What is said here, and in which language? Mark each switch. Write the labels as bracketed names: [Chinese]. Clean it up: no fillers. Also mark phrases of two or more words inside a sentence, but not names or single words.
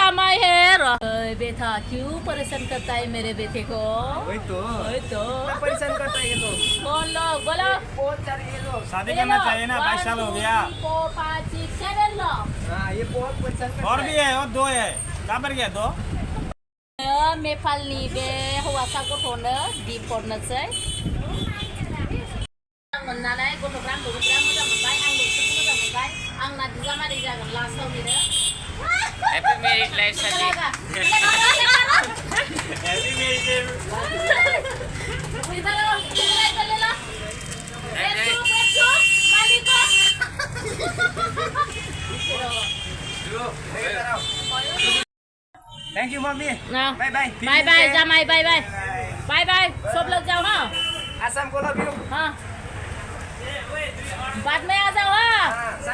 [Hindi] जमाई है बेटा क्यों परेशान करता है मेरे बेटे को वही तो तो इतना परेशान करता है ये लोग। बोलो बोलो बहुत सारे ये लोग। शादी करना चाहिए ना 22 साल हो गया। 4 5 6 7 लो हाँ ये बहुत परेशान करता और भी है और 2 है। कहाँ पर गया 2? [Bodo] नेपालनि बे हौवासा गथ'नो गिफ्ट हरनोसै मोननानै गथ'फ्रा आंखौ बिराद मोजां मोनबाय आंबो बिसोरखौ मोजां मोनबाय आंना बिजामादै जागोन लास्टआव बिनो [English] happy married life शादी। [Hindi] ऐसी मेरी से [English] thank you mummy. [Hindi] ना [English] bye bye. bye bye जामाई bye bye bye bye [Hindi] सब लोग जाओ हाँ असम को [English] love you. [Hindi] हाँ बाद में आ जाओ हाँ